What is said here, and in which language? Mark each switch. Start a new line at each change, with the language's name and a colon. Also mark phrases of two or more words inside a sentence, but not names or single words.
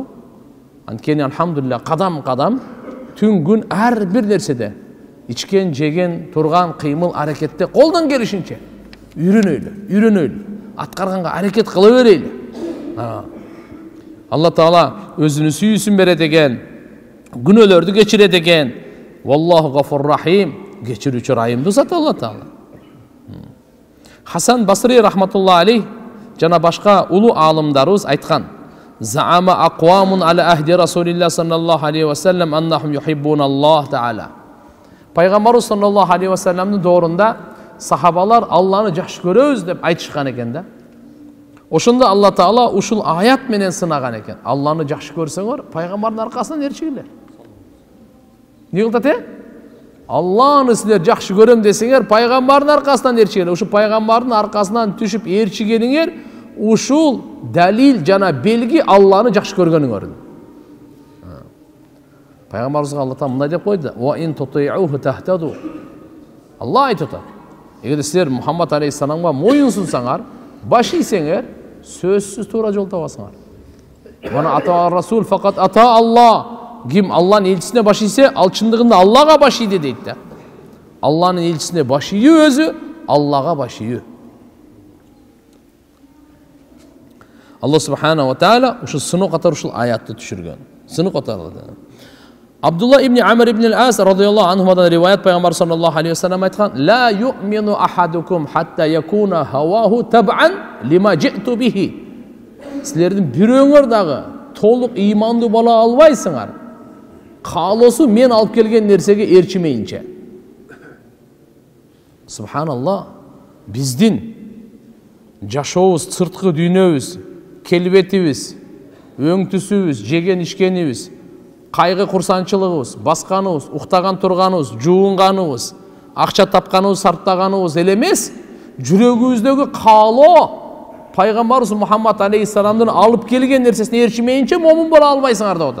Kyrgyz: Анткени алхамдулилlah кадам-кадам түн күн ар бир нерседе ичкен, жеген, турган, кыймыл, аракетте колдон келишинче үйрөнөйлү, аткарганга аракет кыла берейли. Алла Таала өзүнүн сүйүүсүн берет экен, күнөөлөрдү кечирет экен.
Arabic: والله غفور رحيم,
Kyrgyz: кечирүүчү райымдуу зат Алла Таала.
Arabic: Хасан Басри رحمة الله عليه
Kyrgyz: жана башка улуу аалымдарыбыз айткан:
Arabic: زعم أقوام على عهد رسول الله صلى الله عليه وسلم أنهم يحبون الله تعالى.
Kyrgyz: Пайгамбарыбыз
Arabic: صلى الله عليه وسلم
Kyrgyz: доорунда сахабалар Алланы жакшы көрөбүз деп айтышкан экен да. Ошондо Алла Таала ушул аят менен сынаган экен. Алланы жакшы көрсөңөр, пайгамбардын аркасынан ээрчигилер. Не кылат? Алланы силер жакшы көрөм десеңер, пайгамбардын аркасынан ээрчигилер. Ушу пайгамбардын аркасынан түшүп ээрчигениңер ушул далил жана белги Алланы жакшы көргөнүңөр. Пайгамбарыбызга Алла Таала мындай деп койду:
Arabic: "وإن تطيعوه تهتدوا."
Kyrgyz: Алла айтат: "Эгер силер Мухаммад алейхиссаламга моюн сунсаңар, баш ийсеңер, сөзсүз туура жол табасыңар.
Arabic: من أطاع الرسول فقد أطاع الله.
Kyrgyz: Ким Алланын элчисине баш ийсе, ал чындыгында Аллага баш ийди дейт да. Алланын элчисине баш ийүү өзү Аллаға баш ийүү. Аллах
Arabic: سبحانه وتعالى
Kyrgyz: ушу сыноо катары ушул аятты түшүргөн. Сыноо катары.
Arabic: Абдулла ибн Амр ибн ал-Ас رضي الله عنهما
Kyrgyz: риваят пайгамбар
Arabic: صلى الله عليه وسلم айткан: "لا يؤمن أحدكم حتى يكون هواه تبعا لما جئت به."
Kyrgyz: Силердин бирөөңөр дагы толук ыймандуу боло албайсыңар. Каалоосу мен алып келген нерсеге ээрчимейинче. Субханаллах. Биздин жашообуз, сырткы дүйнөбүз, келбетибиз, өңтүсүбүз, жеген ишкенибиз, кайгы курсанчылыгыбыз, басканыбыз, уктаган турганыбыз, жуунганыбыз, акча тапканыбыз, сарптаганыбыз эле эмес, жүрөгүбүздөгү каалоо пайгамбарыбыз Мухаммад алейхиссаламдын алып келген нерсесине ээрчимейинче момун боло албайсыңар деп атат.